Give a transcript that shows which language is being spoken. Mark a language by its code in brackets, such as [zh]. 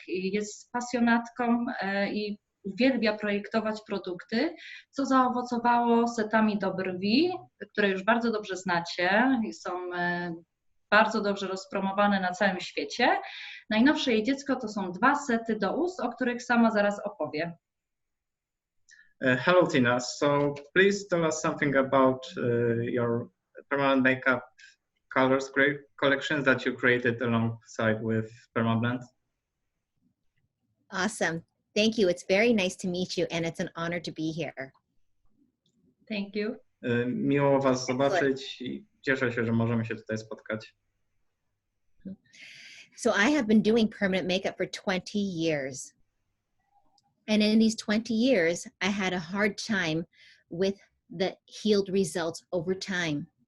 [pl] Jest pasjonatką i uwielbia projektować produkty, co zaowocowało setami do brwi, które już bardzo dobrze znacie i są bardzo dobrze rozpromowane na całym świecie. Najnowsze jej dziecko to są 2 sety do ust, o których sama zaraz opowie. [en] Hello Tina, so please tell us something about your permanent makeup colors collections that you created alongside with Permablend. Awesome. Thank you. It's very nice to meet you, and it's an honor to be here. Thank you. [pl] Miło Was zobaczyć i cieszę się, że możemy się tutaj spotkać. [en] So I have been doing permanent makeup for 20 years. And in these 20 years, I had a hard time with the healed results over time.